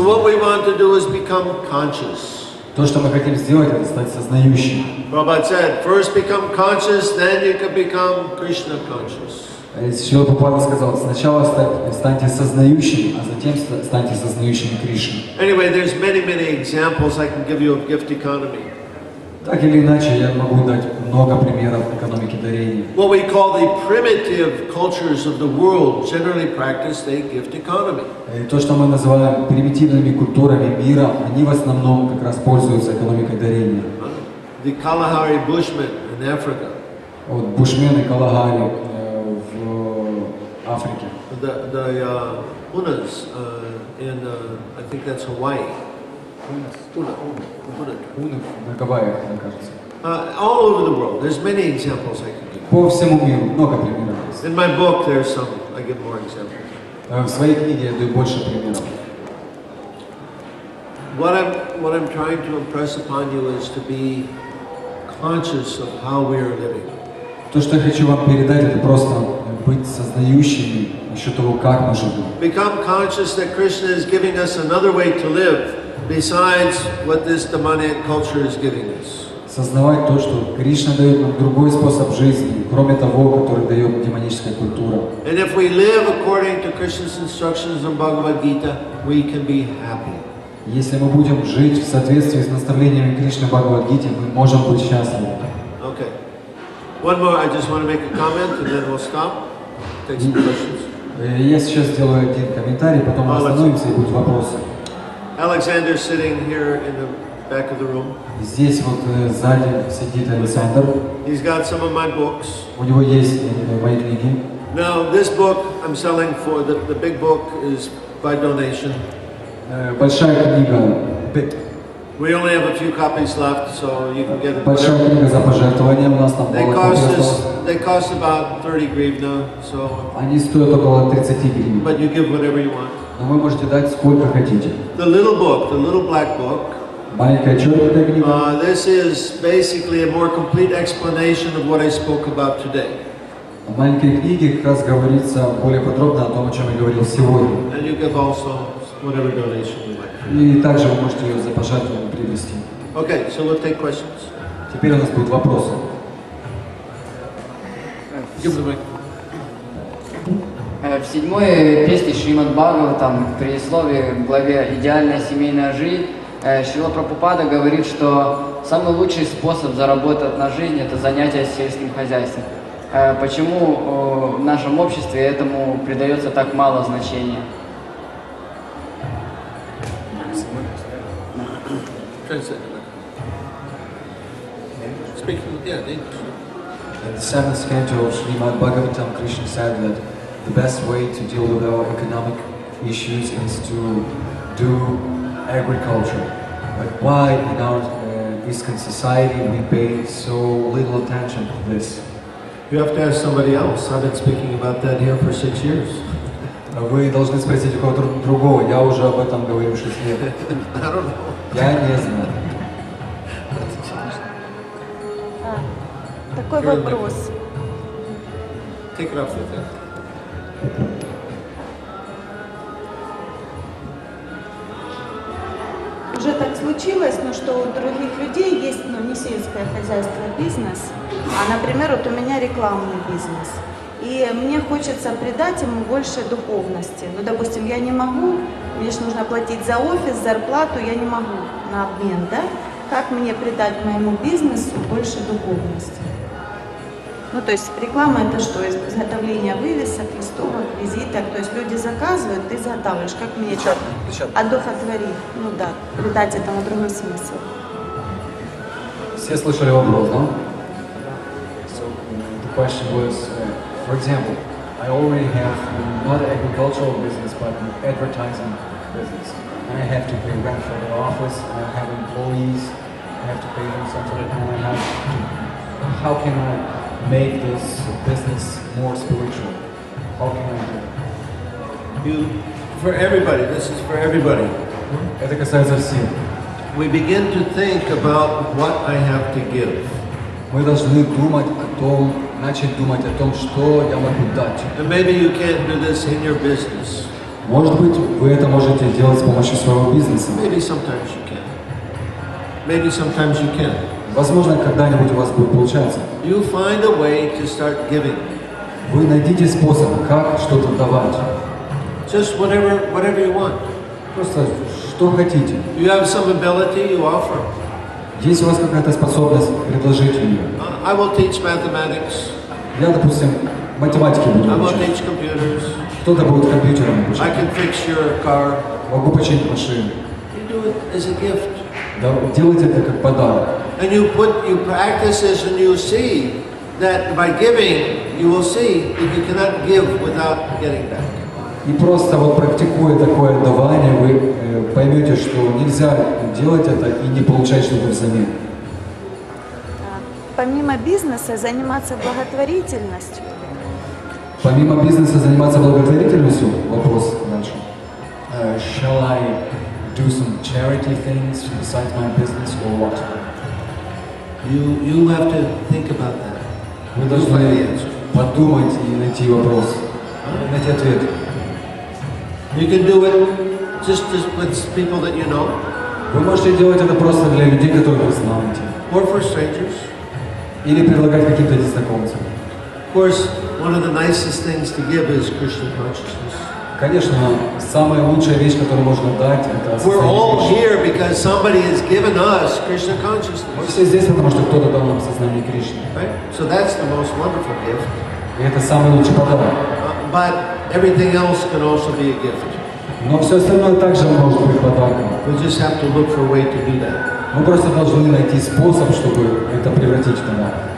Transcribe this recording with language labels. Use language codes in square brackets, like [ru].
[en] So what we want to do is become conscious. [ru] То, что мы хотим сделать, это стать сознающим. [en] Prabhupada said, first become conscious, then you can become Krishna conscious. [ru] Шрила Прабхупада сказал, сначала станьте сознающими, а затем станьте сознающими Кришну. [en] Anyway, there's many examples I can give you of gift economy. [ru] Так или иначе, я могу дать много примеров экономики дарения. [en] What we call the primitive cultures of the world generally practice a gift economy. [ru] И то, что мы называем примитивными культурами мира, они в основном как раз пользуются экономикой дарения. [en] The Kalahari Bushmen in Africa. [ru] Вот бушмены Калагари в Африке. [en] The Hunas in, I think that's Hawaii. [ru] Уны на Гавайях, мне кажется. [en] All over the world. There's many examples I can give. [ru] По всему миру много примеров есть. [en] In my book, there's some. I give more examples. [ru] В своей книге я даю больше примеров. [en] What I'm trying to impress upon you is to be conscious of how we are living. [ru] То, что я хочу вам передать, это просто быть сознающими еще того, как мы живем. [en] Become conscious that Krishna is giving us another way to live besides what this demonic culture is giving us. [ru] Сознавать то, что Кришна дает нам другой способ жизни, кроме того, который дает демоническая культура. [en] And if we live according to Krishna's instructions in Bhagavad Gita, we can be happy. [ru] Если мы будем жить в соответствии с наставлениями Кришны в Бхагавад-гите, мы можем быть счастливы. [en] Okay. One more, I just want to make a comment and then we'll stop. Take some questions. [ru] Я сейчас сделаю один комментарий, потом мы остановимся и будут вопросы. [en] Alexander's sitting here in the back of the room. [ru] Здесь вот сзади сидит Александр. [en] He's got some of my books. [ru] У него есть мои книги. [en] Now, this book I'm selling for, the big book is by donation. [ru] Большая книга. [en] We only have a few copies left, so you can get it. [ru] Большая книга за пожертвование, у нас там мало копий. [en] They cost about 30 гривна, so. [ru] Они стоят около 30 гривен. [en] But you give whatever you want. [ru] Но вы можете дать сколько хотите. [en] The little book, the little black book. [ru] Маленькая черная книга. [en] This is basically a more complete explanation of what I spoke about today. [ru] В маленькой книге как раз говорится более подробно о том, о чем я говорил сегодня. [en] And you give also whatever donation you like. [ru] И также вы можете ее за пожертвование привести. [en] Okay, so we'll take questions. [ru] Теперь у нас будут вопросы. В седьмой песне Шримад Бхагаватам, в предисловии к главе «Идеальная семейная жизнь», Шрила Прабхупада говорит, что самый лучший способ заработать на жизнь – это занятие сельским хозяйством. Почему в нашем обществе этому придается так мало значения? [en] In the seventh canto of Srimad Bhagavatam, Krishna said that the best way to deal with our economic issues is to do agriculture. But why in our Eastern society we pay so little attention to this? You have to ask somebody else. I've been speaking about that here for 6 years. [ru] Вы должны спросить у кого-то другого. Я уже об этом говорю 6 лет. [en] I don't know. [ru] Я не знаю. Такой вопрос. [en] Take it off with that. [ru] Уже так случилось, но что у других людей есть, не сельское хозяйство, бизнес, а, например, вот у меня рекламный бизнес. И мне хочется придать ему больше духовности. Ну, допустим, я не могу, мне же нужно платить за офис, зарплату, я не могу на обмен, да? Как мне придать моему бизнесу больше духовности? Ну, то есть реклама это что? Изготовление вывесок, листовок, визиток. То есть люди заказывают, ты изготавливаешь. Как мне это одухотворить? Ну да, придать этому другой смысл. Все слышали вопрос, да? [en] So the question was, for example, I already have not an agricultural business, but an advertising business. And I have to pay rent for the office, and I have employees, I have to pay them something, and I have to, how can I make this business more spiritual? How can I do it? For everybody, this is for everybody. [ru] Это касается всех. [en] We begin to think about what I have to give. [ru] Мы должны думать о том, начать думать о том, что я могу дать. [en] And maybe you can't do this in your business. [ru] Может быть, вы это можете делать с помощью своего бизнеса. [en] Maybe sometimes you can. Maybe sometimes you can. [ru] Возможно, когда-нибудь у вас будет получаться. [en] You find a way to start giving. [ru] Вы найдите способ, как что-то давать. [en] Just whatever you want. [ru] Просто что хотите. [en] You have some ability, you offer. [ru] Есть у вас какая-то способность, предложите ее. [en] I will teach mathematics. [ru] Я, допустим, математики буду [en] I will [ru] обучать. [en] teach computers. [ru] Кто-то будет компьютером [en] I [ru] обучать. [en] can fix your car. [ru] Могу починить машину. [en] You do it as a gift. [ru] Да, делайте это как подарок. [en] And you practice this and you see that by giving, you will see that you cannot give without getting back. [ru] И просто вот практикуя такое давание, вы поймете, что нельзя делать это и не получать что-то взамен. Помимо бизнеса заниматься благотворительностью. Помимо бизнеса заниматься благотворительностью, вопрос дальше. [en] Shall I do some charity things besides my business or what? You have to think about that. [ru] Вы должны подумать и найти вопрос, найти ответ. [en] You can do it just with people that you know, [ru] Вы можете делать это просто для людей, которых вы знаете. [en] or for strangers. [ru] Или предлагать каким-то незнакомцам. [en] Of course, one of the nicest things to give is Krishna consciousness. [ru] Конечно, самая лучшая вещь, которую можно дать, это [en] We're all [ru] осознание Кришны. [en] here because somebody has given us Krishna [ru] Мы [en] consciousness. [ru] все здесь, потому что кто-то дал нам сознание Кришны. [en] Right? So that's the most wonderful gift. [ru] И это самый лучший подарок. [en] But everything else can also be a gift. [ru] Но все остальное также может быть подарком. [en] We just have to look for a way to do that. [ru] Мы просто должны найти способ, чтобы это превратить в подарок.